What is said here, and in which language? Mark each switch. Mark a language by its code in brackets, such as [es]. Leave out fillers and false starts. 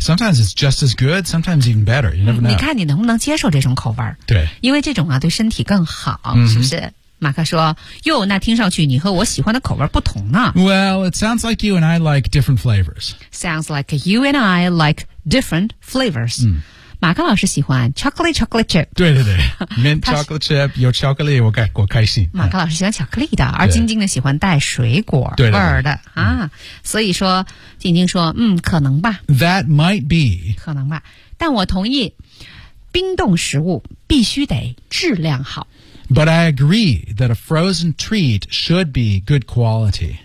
[en] Sometimes it's just as good, sometimes even better. You never know. [zh] 你看你能不能接受这种口味？对，因为这种啊对身体更好，是不是？马克说，哟，那听上去你和我喜欢的口味不同呢。 [en] Well, it sounds like you and I like different flavors. Sounds like you and I like different flavors. [zh] 马克老师喜欢 chocolate chip. 对对对 ，mint chocolate chip 有巧克力，我开心。马克老师喜欢巧克力的，而晶晶呢喜欢带水果味的对对对啊。所以说，晶晶说，可能吧。 [en] That might be. [zh] 可能吧，但我同意，冰冻食物必须得质量好。 [en] But I agree that a frozen treat should be good quality.